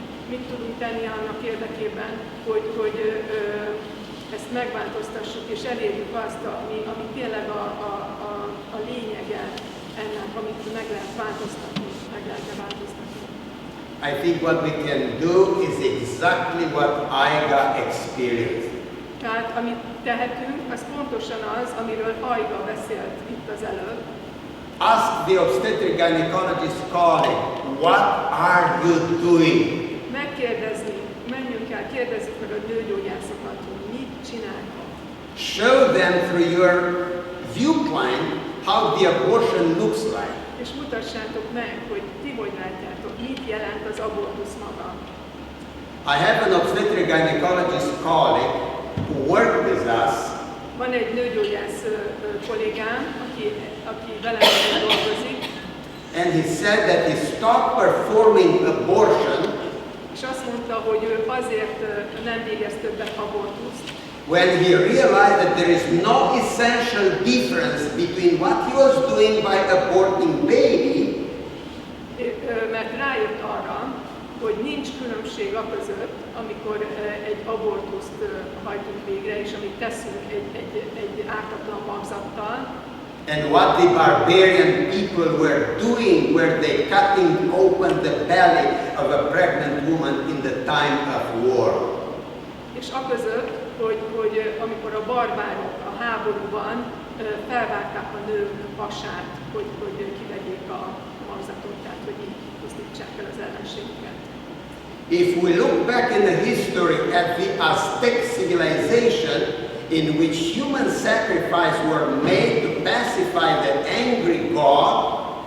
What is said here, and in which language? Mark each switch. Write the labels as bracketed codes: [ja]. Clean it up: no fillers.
[hu] Mit tudunk tenni annak érdekében, hogy ezt megváltoztassuk és elérjük azt, ami tényleg a lényege ennek, amit meg lehet változtatni, meg lehet változtatni. [en] I think what we can do is exactly what Aiga experienced. [hu] Tehát amit tehetünk, az pontosan az, amiről Aiga beszélt itt az előbb. [en] Ask the obstetric gynecologist colleague, what are you doing? [hu] Megkérdezni, menjünk el, kérdezzük meg a nőgyógyászokat, hogy mit csinálnak. [en] Show them through your viewpoint how the abortion looks like. [hu] És mutassátok meg, hogy ti hogy látjátok, mit jelent az abortusz maga. [en] I have an obstetric gynecologist colleague who worked with us. [hu] Van egy nőgyógyász kollégám, aki velem dolgozik. [en] And he said that he stopped performing abortion [hu] És azt mondta, hogy ő azért nem végez többet abortuszt. [en] when he realized that there is no essential difference between what he was doing by aborting baby [hu] Mert rájött arra, hogy nincs különbség aközött, amikor egy abortuszt hajtunk végre, és amit teszünk egy ártatlan magzattal, [en] and what the barbarian people were doing, where they cutting open the belly of a pregnant woman in the time of war. [hu] És aközött, hogy amikor a barbárok a háborúban felvágták a nők hasát, hogy kivegyék a magzatot, tehát hogy így pusztítsák el az ellenségüket. [en] If we look back in the history at the Aztec civilization, in which human sacrifice were made to pacify the angry god,